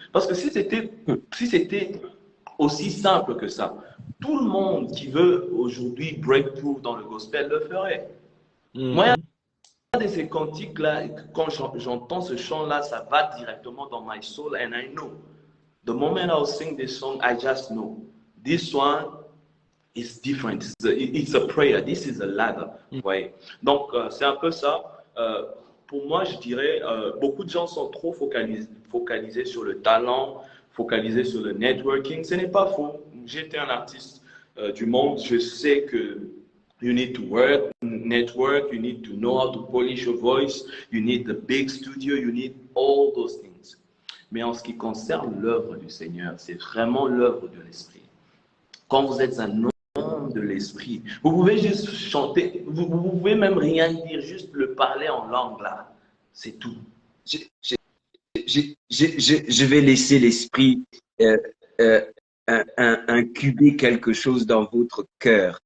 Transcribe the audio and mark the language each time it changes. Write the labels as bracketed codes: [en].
[fr] Parce que si c'était aussi simple que ça, tout le monde qui veut aujourd'hui breakthrough dans le gospel le ferait. Moi, il y a de ces cantiques-là, quand j'entends ce chant-là, ça va directement dans [en] my soul and I know. The moment I'll sing this song, I just know. This one is different. It's a prayer. This is a ladder. Ouais. [fr] Donc, c'est un peu ça. Pour moi, je dirais, beaucoup de gens sont trop focalisés sur le talent, focalisés sur le networking. Ce n'est pas faux. J'étais un artiste du monde. Je sais que [en] you need to network, you need to know how to polish your voice, you need the big studio, you need all those things. [fr] Mais en ce qui concerne l'œuvre du Seigneur, c'est vraiment l'œuvre de l'Esprit. Quand vous êtes un homme de l'Esprit, vous pouvez juste chanter, vous pouvez même rien dire, juste le parler en langue là. C'est tout. Je vais laisser l'Esprit incuber quelque chose dans votre cœur.